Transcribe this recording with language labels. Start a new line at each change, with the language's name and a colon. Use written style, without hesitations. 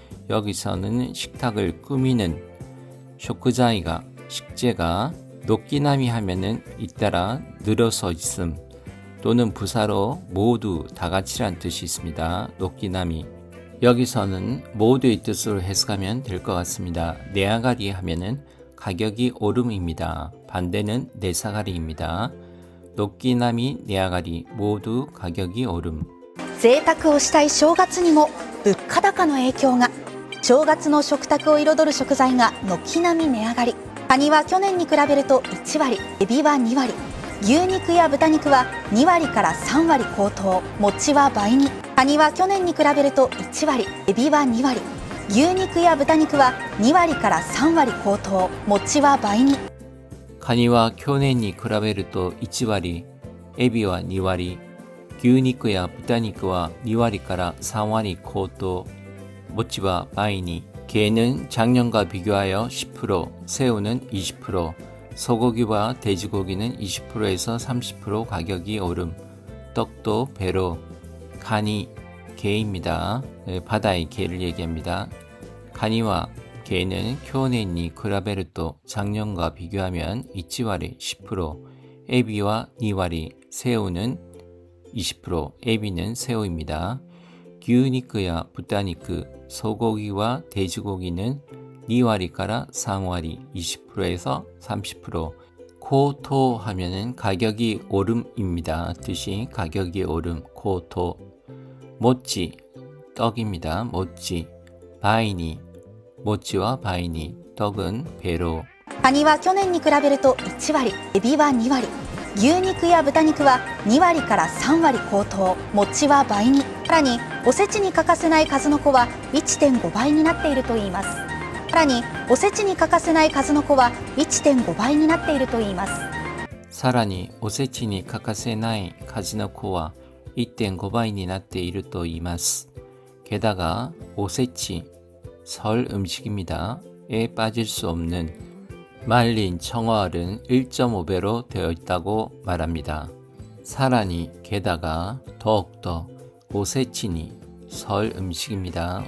Korean: 여기서는 식탁을 꾸미는 쇼크자이가 식재가 녹기나미 하면은 잇따라 늘어서 있음 또는 부사로 모두 다같이란 뜻이 있습니다. 녹기나미 여기서는 모두의 뜻으로 해석하면 될 것 같습니다. 네아가리 하면은 가격이 오름입니다. 반대는 네사가리입니다. 녹기나미 네아가리 모두 가격이 오름.
Japanese: 贅沢をしたい正月にも物価高の影響が。正月の食卓を彩る食材が軒並み値上がり。カニは去年に比べると1割、エビは2割、牛肉や豚肉は2割から3割高騰、餅は倍に。カニは去年に比べると1割、エビは2割、牛肉や豚肉は2割から3割高騰、餅は倍に。カニは去年に比べると1割、エビは2割、牛肉や豚肉は2割から3割高騰、餅は倍に。
Korean: 게는 작년과 비교하여 10%, 새우는 20%, 소고기와 돼지고기는 20%에서 30% 가격이 오름. 떡도 배로. 가니, 게입니다. 바다의 게를 얘기합니다. 가니와 게는
Japanese: 去年に比べると
Korean: 작년과 비교하면 1割 10%, 에비와 2割, 새우는 20%, 에비는 새우입니다. 牛肉야豚肉, 소고기와 돼지고기는
Japanese: 2割から3割,
Korean: 20%에서 30%. 고토 하면은 가격이 오름입니다. 뜻이 가격이 오름, 고토. 모찌, 떡입니다. 모찌. 바이니, 모찌와 바이니, 떡은 배로.
Japanese: カニは去年に比べると1割、エビは2割、牛肉や豚肉は2割から3割高騰、餅は倍に、さらにおせちに欠かせない数の子は 1.5 倍になっているといいます。さらにおせちに欠かせない数の子は 1.5 倍になっているといいます。さらにおせちに欠かせない数の子は 1.5 倍になっていると言います。
Korean: 게다가 오세치, 설 음식입니다. 에 빠질 수 없는 말린 청어알은 1.5배로 되어 있다고 말합니다. 사라니, 게다가 더욱더 오세치니, 설 음식입니다.